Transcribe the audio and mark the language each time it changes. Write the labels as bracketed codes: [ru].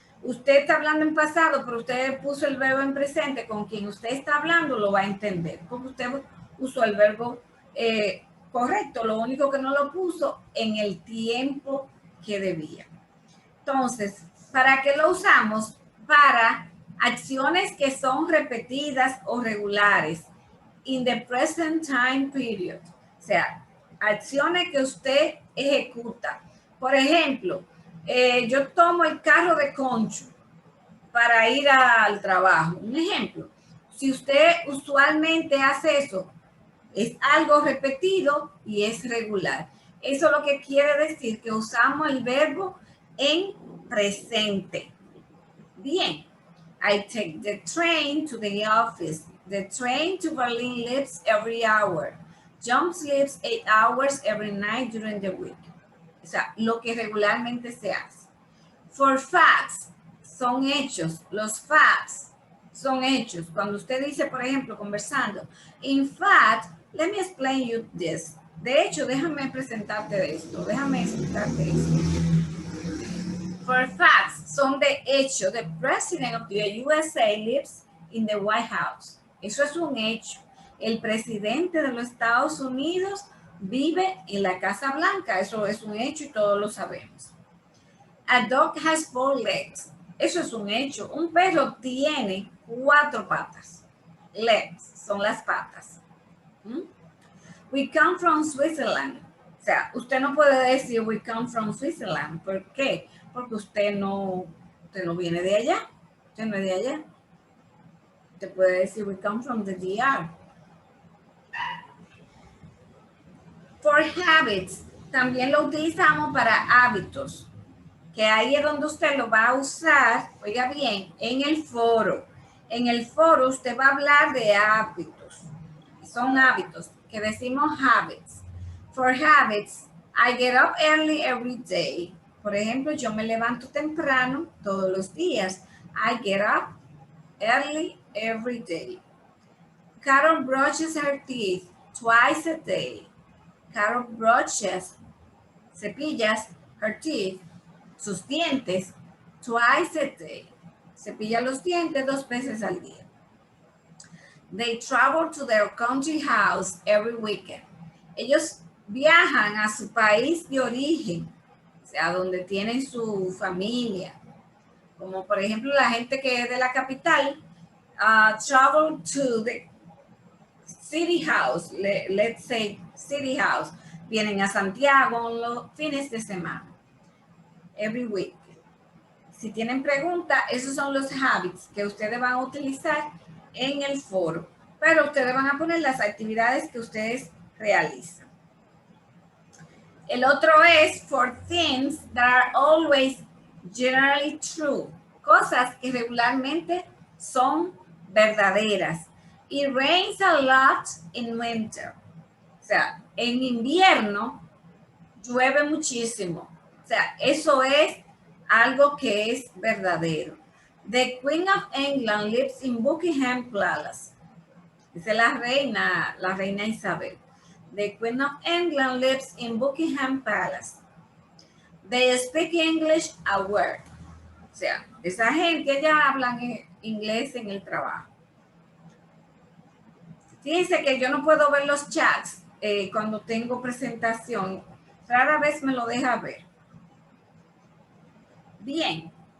[es] Usted está hablando en pasado, pero usted puso el verbo en presente, con quien usted está hablando lo va a entender, porque usted usó el verbo correcto, lo único que no lo puso en el tiempo que debía. Entonces, ¿para qué lo usamos? Para acciones que son repetidas o regulares. [en] In the present time period. [es] O sea, acciones que usted ejecuta. Por ejemplo, yo tomo el carro de Concho para ir al trabajo. Un ejemplo. Si usted usualmente hace eso, es algo repetido y es regular. Eso lo que quiere decir que usamos el verbo en presente. Bien. [en] I take the train to the office. The train to Berlin leaves every hour. John sleeps 8 hours every night during the week. [es] O sea, lo que regularmente se hace. [en] For facts, [es] son hechos. Los facts son hechos. Cuando usted dice, por ejemplo, conversando, [en] in fact, let me explain you this. [es] De hecho, déjame presentarte esto. Déjame explicarte esto. [en] For facts, [es] son de hecho. [en] The president of the USA lives in the White House. [es] Eso es un hecho. El presidente de los Estados Unidos vive en la Casa Blanca. Eso es un hecho y todos lo sabemos. [en] A dog has 4 legs. [es] Eso es un hecho. Un perro tiene 4 patas. Legs son las patas. [en] We come from Switzerland. [es] O sea, usted no puede decir [en] we come from Switzerland. [es] ¿Por qué? Porque usted no viene de allá. Usted no es de allá. Usted puede decir [en] we come from the DR. For habits, [es] también lo utilizamos para hábitos, que ahí es donde usted lo va a usar, oiga bien, en el foro. En el foro usted va a hablar de hábitos. Son hábitos, que decimos [en] habits. For habits, I get up early every day. [es] Por ejemplo, yo me levanto temprano todos los días. [en] I get up early every day. Carol brushes her teeth twice a day. Carol brushes, [es] cepillas, [en] her teeth, [es] sus dientes, [en] twice a day. [es] Cepilla los dientes 2 veces al día. [en] They travel to their country house every weekend. [es] Ellos viajan a su país de origen, o sea, donde tienen su familia. Como por ejemplo la gente que es de la capital, [en] travel to the city house, let's say city house. [es] Vienen a Santiago los fines de semana. [en] Every week. [es] Si tienen preguntas, esos son los [en] habits [es] que ustedes van a utilizar en el foro. Pero ustedes van a poner las actividades que ustedes realizan. El otro es [en] for things that are always generally true. [es] Cosas que regularmente son verdaderas. [en] It rains a lot in winter. [es] O sea, en invierno llueve muchísimo. O sea, eso es algo que es verdadero. [en] The Queen of England lives in Buckingham Palace. [es] Dice la reina Isabel. [en] The Queen of England lives in Buckingham Palace. They speak English at work. [es] O sea, esa gente ya hablan inglés en el trabajo. Fíjense que yo no puedo ver los chats cuando tengo presentación. Rara vez me lo deja ver. Bien.